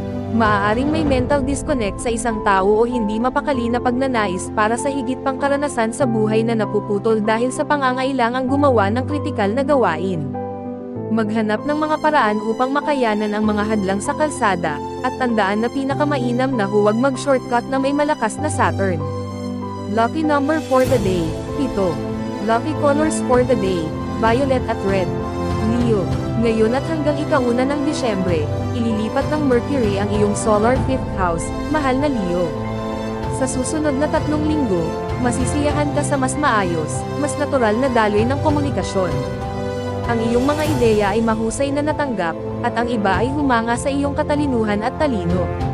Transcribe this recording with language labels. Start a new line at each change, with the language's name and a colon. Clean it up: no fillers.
Filipino: Maaaring may mental disconnect sa isang tao o hindi mapakali na pagnanais para sa higit pang karanasan sa buhay na napuputol dahil sa pangangailangang gumawa ng kritikal na gawain. Maghanap ng mga paraan upang makayanan ang mga hadlang sa kalsada, at tandaan na pinakamainam na huwag mag-shortcut na may malakas na Saturn.
English: Lucky number for the day, 7. Lucky colors for the day, violet at red.
Filipino: Leo, ngayon at hanggang ika-1 ng Disyembre, ililipat ng Mercury ang iyong solar 5th house, mahal na Leo. Sa susunod na 3 linggo, masisiyahan ka sa mas maayos, mas natural na daloy ng komunikasyon. Ang iyong mga ideya ay mahusay na natanggap, at ang iba ay humanga sa iyong katalinuhan at talino.